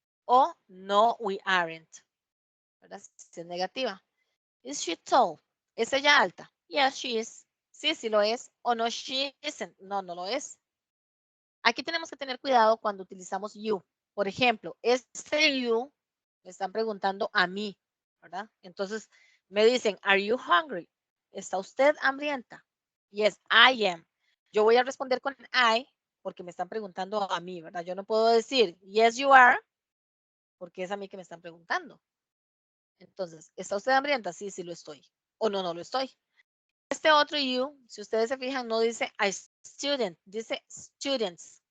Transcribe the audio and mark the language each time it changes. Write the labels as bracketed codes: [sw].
[es] O no, [en] we aren't. [es] ¿Verdad? Si es negativa. [en] Is she tall? [es] ¿Es ella alta? [en] Yes, she is. [es] Sí, sí lo es. O no, [en] she isn't. [es] No, no lo es. Aquí tenemos que tener cuidado cuando utilizamos you. Por ejemplo, este you me están preguntando a mí, ¿verdad? Entonces me dicen, [en] are you hungry? [es] ¿Está usted hambrienta? [en] Yes, I am. [es] Yo voy a responder con I porque me están preguntando a mí, ¿verdad? Yo no puedo decir, [en] yes, you are, [es] porque es a mí que me están preguntando. Entonces, ¿está usted hambrienta? Sí, sí lo estoy. O no, no lo estoy. Este otro you, si ustedes se fijan, no dice a student, dice students.